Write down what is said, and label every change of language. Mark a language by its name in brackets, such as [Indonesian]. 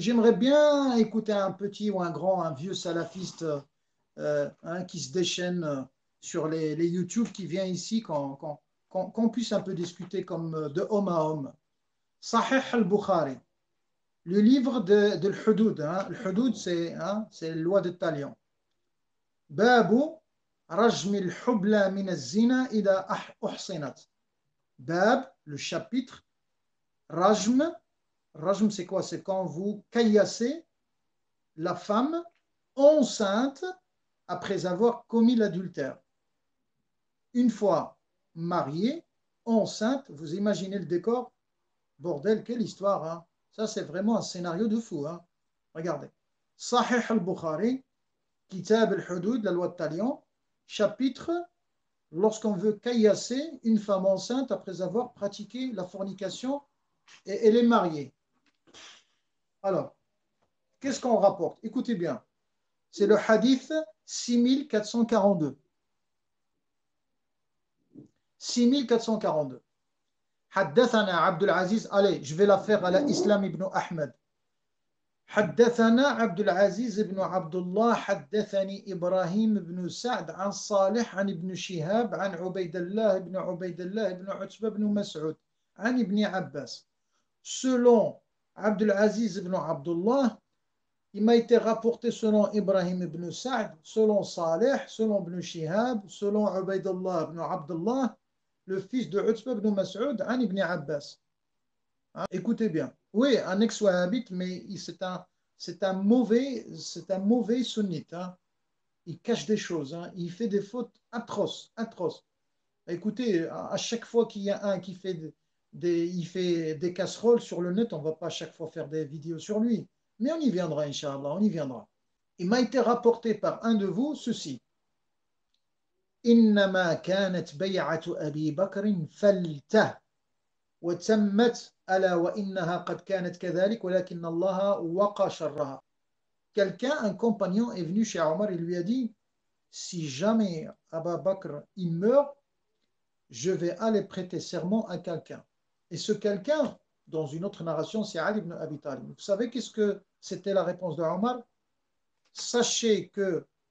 [French] J'aimerais bien écouter un petit ou un grand, un vieux salafiste qui se déchaîne sur les YouTube, qui vient ici, qu'on puisse un peu discuter comme de homme à homme. Sahih al-Bukhari. Le livre de l'Hudud. L'Hudud, c'est la loi de Talion. [Arabic] باب رجم الحبلى من الزنا إذا أحصنت. [French] Bab, le chapitre. Rajm, rajm c'est quoi? C'est quand vous caillassez la femme enceinte après avoir commis l'adultère. Une fois mariée, enceinte, vous imaginez le décor? Bordel, quelle histoire, hein? Ça, c'est vraiment un scénario de fou, hein? Regardez. Sahih al-Bukhari, Kitab al-Hudud, la loi de Talion, chapitre, lorsqu'on veut caillasser une femme enceinte après avoir pratiqué la fornication et elle est mariée. Alors, qu'est-ce qu'on rapporte? Écoutez bien, c'est le hadith 6442. 6442. [Arabic] حدثنا عبد العزيز, [French] allez, je vais la faire à la Islam ibn Ahmed. [Arabic] حدثنا عبد العزيز بن عبد الله حدثني إبراهيم بن سعد عن صالح عن ابن شهاب عن عبيد الله بن عتبة بن مسعود عن ابن عباس. [French] Selon Abdul Aziz ibn Abdullah, il m'a été rapporté selon Ibrahim ibn Sa'd, selon Saleh, selon ibn Shihab, selon Ubaydullah ibn Abdullah, le fils de Utbah ibn Mas'ud, an ibn Abbas. Hein, écoutez bien. Oui, un ex-wahhabite, mais c'est un mauvais sunnite. Hein. Il cache des choses. Hein. Il fait des fautes atroces, atroces. Écoutez, à chaque fois qu'il y a un qui fait il fait des casseroles sur le net, on ne va pas à chaque fois faire des vidéos sur lui. Mais on y viendra, Inch'Allah, on y viendra. Il m'a été rapporté par un de vous ceci. [Arabic] إنما كانت بيعة أبي بكر فلتة وتمت ألا وإنها قد كانت كذلك ولكن الله وقى شرها. [French] Quelqu'un, un compagnon, est venu chez Omar et lui a dit, si jamais Abu Bakr il meurt, je vais aller prêter serment à quelqu'un. Et ce quelqu'un, dans une autre narration, c'est Ali ibn Abi Talib. Vous savez qu'est-ce que c'était la réponse de Omar? Sachez que